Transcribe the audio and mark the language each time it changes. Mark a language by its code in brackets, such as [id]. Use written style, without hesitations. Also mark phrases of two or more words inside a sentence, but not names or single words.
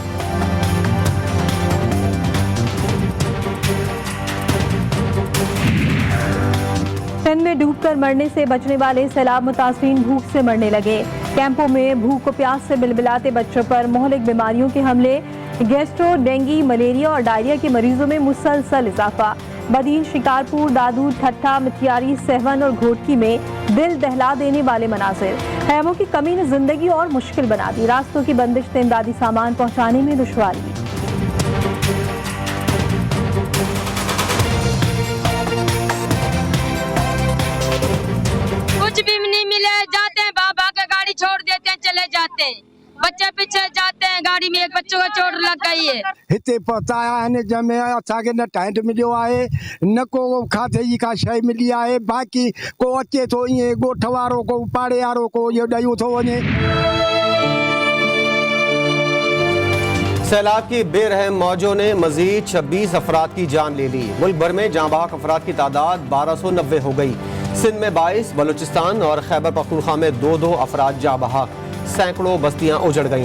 [ur] سندھ میں ڈوب کر مرنے سے بچنے والے سیلاب متاثرین بھوک سے مرنے لگے. کیمپوں میں بھوک کو پیاس سے بلبلاتے بچوں پر مہلک بیماریوں کے حملے. گیسٹرو، ڈینگی، ملیریا اور ڈائریا کے مریضوں میں مسلسل اضافہ. بدین، شکارپور، دادو، ٹھٹہ، مٹیاری، سیہون اور گھوٹکی میں دل دہلا دینے والے مناظر. خیموں کی کمی نے زندگی اور مشکل بنا دی۔ راستوں کی بندش نے امدادی سامان پہنچانے میں دشواری. کچھ بھی نہیں ملے، جاتے ہیں بابا کے گاڑی چھوڑ دیتے ہیں، چلے جاتے ہیں. بچے پیچھے جاتے ہیں، گاڑی میں ایک بچوں کو چوٹ لگ گئی ہے. [sd] हिते पहुंचाया है जमे असांखे न टेंट मिलियो आहे, न को खाधे जी का शइ मिली आहे। बाक़ी को अचे थो ईअं ॻोठ वारो, को पाड़े वारो, को इहो ॾेई थो वञे। [ur] سیلاب کی بے رحم موجوں نے مزید 26 افراد کی جان لے لی. ملک بھر میں جاں بحق افراد کی تعداد 1290 ہو گئی. سندھ میں 22، بلوچستان اور خیبر پختونخوا میں 2-2 افراد جاں بحق. سینکڑوں بستیاں اجڑ گئیں.